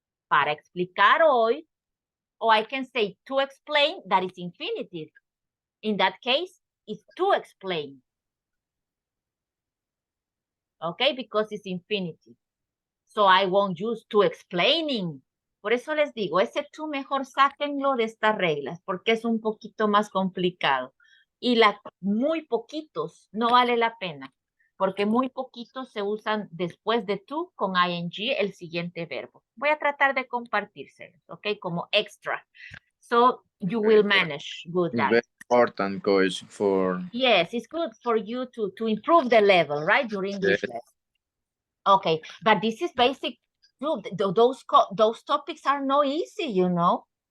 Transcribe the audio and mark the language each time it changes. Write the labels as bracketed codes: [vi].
[en] Para explicar hoy, or I can say to explain, that is infinitive. In that case, it's to explain. Okay, because it's infinitive. So I won't use to explaining. [es] Por eso les digo, ese to mejor sáquenlo de estas reglas, porque es un poquito más complicado. Y muy poquitos no vale la pena, porque muy poquitos se usan después de to con ing el siguiente verbo. Voy a tratar de compartírselos, ¿ok? Como extra. [en] So you will manage good that. Very important, coach, for... Yes, it's good for you to improve the level, right? Your English level. Okay, but this is basic. Look, those topics are no easy, you know.